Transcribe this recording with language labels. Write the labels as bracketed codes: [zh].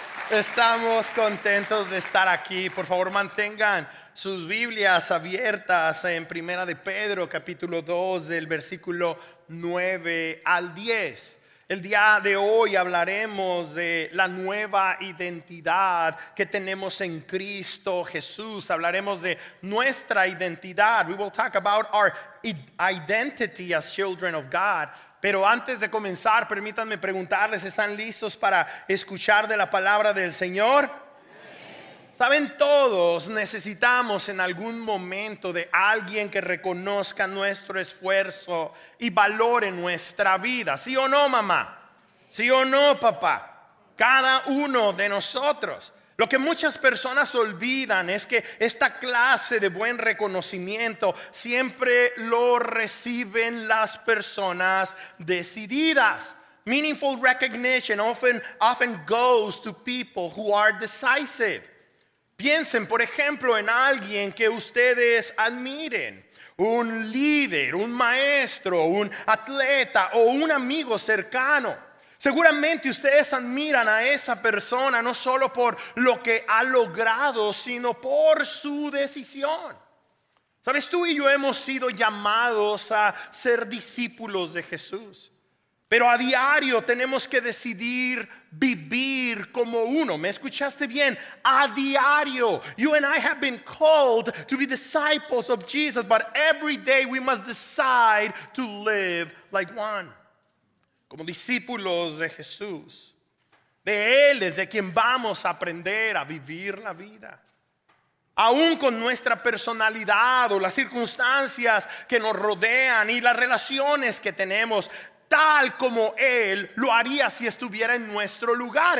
[es] Estamos contentos de estar aquí. Por favor, mantengan sus Biblias abiertas en Primera de Pedro, capítulo 2, del versículo 9 al 10. El día de hoy hablaremos de la nueva identidad que tenemos en Cristo Jesús. Hablaremos de nuestra identidad. [en] We will talk about our identity as children of God. [es] Pero antes de comenzar, permítanme preguntarles, ¿están listos para escuchar de la palabra del Señor? Saben, todos necesitamos en algún momento de alguien que reconozca nuestro esfuerzo y valore nuestra vida. ¿Sí o no, mamá? ¿Sí o no, papá? Cada uno de nosotros. Lo que muchas personas olvidan es que esta clase de buen reconocimiento siempre lo reciben las personas decididas. [en] Meaningful recognition often goes to people who are decisive. [es] Piensen, por ejemplo, en alguien que ustedes admiren, un líder, un maestro, un atleta o un amigo cercano. Seguramente ustedes admiran a esa persona no solo por lo que ha logrado, sino por su decisión. Sabes, tú y yo hemos sido llamados a ser discípulos de Jesús. Pero a diario tenemos que decidir vivir como uno. ¿Me escuchaste bien? A diario. [en] You and I have been called to be disciples of Jesus, but every day we must decide to live like one. [es] Como discípulos de Jesús. De Él es de quien vamos a aprender a vivir la vida. Aún con nuestra personalidad o las circunstancias que nos rodean y las relaciones que tenemos, tal como Él lo haría si estuviera en nuestro lugar.